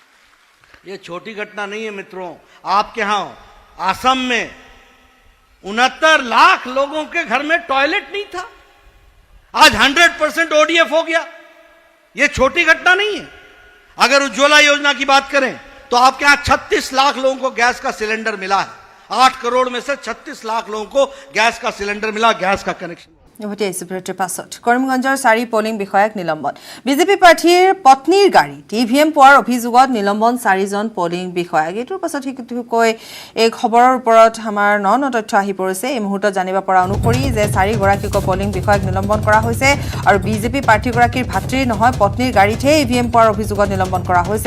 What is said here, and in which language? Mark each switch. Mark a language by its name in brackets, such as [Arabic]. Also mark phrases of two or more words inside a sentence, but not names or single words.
[Hindi] ये छोटी घटना नहीं है मित्रों। आपके यहां असम में 69 लाख लोगों के घर में टॉयलेट नहीं था, आज 100% ODF हो गया। ये छोटी घटना नहीं है। अगर उज्ज्वला योजना की बात करें तो आपके यहां 36 लाख लोगों को गैस का सिलेंडर मिला है। 8 करोड़ में से 36 लाख लोगों को गैस का सिलेंडर मिला, गैस का कनेक्शन। [Assamese] কৰিমগঞ্জৰ [English] 4 polling [Assamese] নিলম্বন। বিজেপি প্ৰাৰ্থীৰ পত্নীৰ গাড়ীত EVM পোৱাৰ অভিযোগত নিলম্বন 4জন [English] polling. [Assamese] এইটোৰ পাছত কৈ এই খবৰৰ ওপৰত আমাৰ ন তথ্য আহি পৰিছে। এই মুহূৰ্তত জানিব পৰা অনুসৰি যে 4গৰাকীক [English] polling [Assamese] নিলম্বন কৰা হৈছে আৰু বিজেপি প্ৰাৰ্থীগৰাকীৰ ভাতৃৰ নহয় পত্নীৰ গাড়ীতহে EVM পোৱাৰ অভিযোগত নিলম্বন কৰা হৈছে।